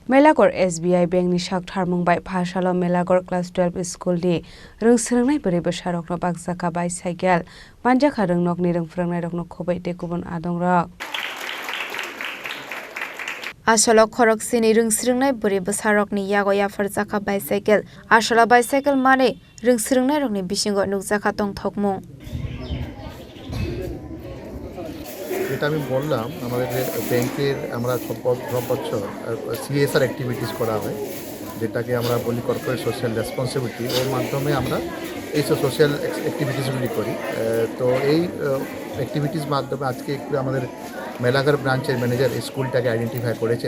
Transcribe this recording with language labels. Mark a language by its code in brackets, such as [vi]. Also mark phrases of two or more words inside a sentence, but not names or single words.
[trp] Melagarh SBI Bank ni sak tharmungbai Phasalo Melagarh [en] Class 12 School [trp] ni Rwngnokni Bwrwi Bwsarokno Bakjakha Cycle Bakjakha Rwngnokni Rwngfrangnai khobai tei kubun adongrok. Asolo Khorang Chini Rwngnokni Bwrwi Bwsarokni yago yafarjakha bicycle asolo bicycle mane Rwngnokni rokni bisingo nukjakha tongthokmung. [bn] যেটা আমি বললাম আমাদের ব্যাংকের আমরা সব বছর [en] CSR activities [bn] করা হয় যেটাকে আমরা বলি [en] corporate social responsibility [bn] ওর মাধ্যমে আমরা এইসব [en] social activitiesগুলি [bn] করি। তো এই অ্যাক্টিভিটিস মাধ্যমে আজকে একটু আমাদের মেলাঘর [en] branchের manager schoolটাকে identify [bn] করেছেন।